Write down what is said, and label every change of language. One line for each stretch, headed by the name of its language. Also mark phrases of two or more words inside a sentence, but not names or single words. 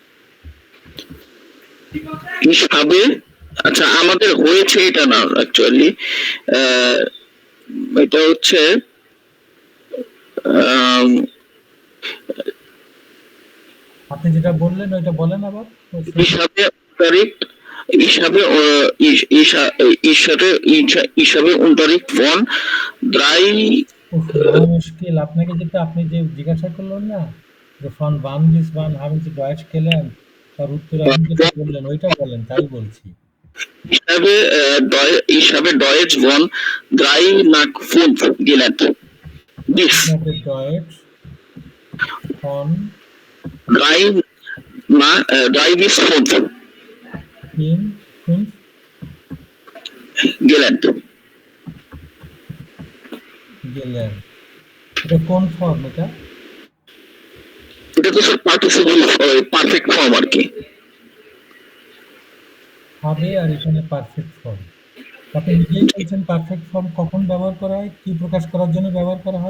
Bangla: হিসাবে, আচ্ছা আমাদের হয়েছে এটা না অ্যাকচুয়ালি, এটা হচ্ছে আপনি যেটা বললেন ওইটা বলেন আবার। হিসাবে হিসাবে
German: unterricht von 3
Bangla: মুশকিল। আপনাকে যেটা আপনি যে জিজ্ঞাসা করলেন না যে
German: von wann bis wann haben Sie Deutsch gelernt,
Bangla: তার উত্তরে আপনি যেটা বললেন ওইটা বলেন, তাই বলছি।
German: হিসাবে Deutsch von 3 nach 5 gelernt. Bis Deutsch von 3 bis 5 gelernt.
Bangla: এটা কোন ফর্ম? এটা তো স্যার
English: participle perfect form
Bangla: আর কি হবে, আর এখানে
English: perfect form.
Bangla: আপনি নিজেই বলছেন
English: perfect form
Bangla: কখন ব্যবহার করা হয়, কি প্রকাশ করার জন্য ব্যবহার করা হয়?